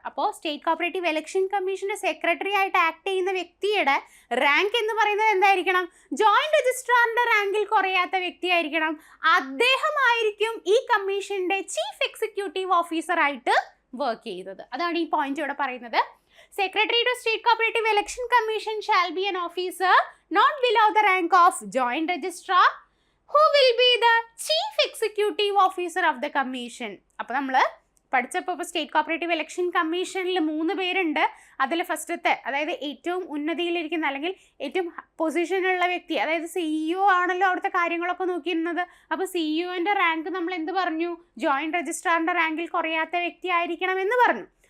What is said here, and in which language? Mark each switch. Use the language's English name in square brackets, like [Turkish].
[Malayalam] അപ്പോൾ state cooperative election കമ്മീഷന്റെ secretary ആയിട്ട് ആക്ട് ചെയ്യുന്ന വ്യക്തിയുടെ റാങ്ക് എന്ന് പറയുന്നത് എന്തായിരിക്കണം? ജോയിന്റ് രജിസ്ട്രാറിന്റെ റാങ്കിൽ കുറയാത്ത വ്യക്തിയായിരിക്കണം. അദ്ദേഹമായിരിക്കും ഈ കമ്മീഷന്റെ ചീഫ് എക്സിക്യൂട്ടീവ് ഓഫീസർ ആയിട്ട് വർക്ക് ചെയ്യുന്നത്. അതാണ് ഈ പോയിന്റ് ഇവിടെ പറയുന്നത്. [English] Secretary to State Cooperative Election Commission shall be an officer not below the rank of Joint Registrar who will be the Chief Executive Officer of the Commission. [Malayalam] അപ്പോൾ നമ്മൾ പഠിച്ചപ്പോൾ state cooperative election കമ്മീഷനിൽ 3 പേരുണ്ട്. അതിൽ ഫസ്റ്റത്തെ അതായത് ഏറ്റവും ഉന്നതിയിലിരിക്കുന്ന അല്ലെങ്കിൽ ഏറ്റവും പൊസിഷനുള്ള വ്യക്തി അതായത് CEO ആണല്ലോ അവിടുത്തെ കാര്യങ്ങളൊക്കെ നോക്കിയിരുന്നത്. അപ്പോൾ CEOൻ്റെ റാങ്ക് നമ്മൾ എന്ത് പറഞ്ഞു? ജോയിന്റ് രജിസ്ട്രാറിൻ്റെ റാങ്കിൽ കുറയാത്ത വ്യക്തി ആയിരിക്കണം എന്ന് പറഞ്ഞു.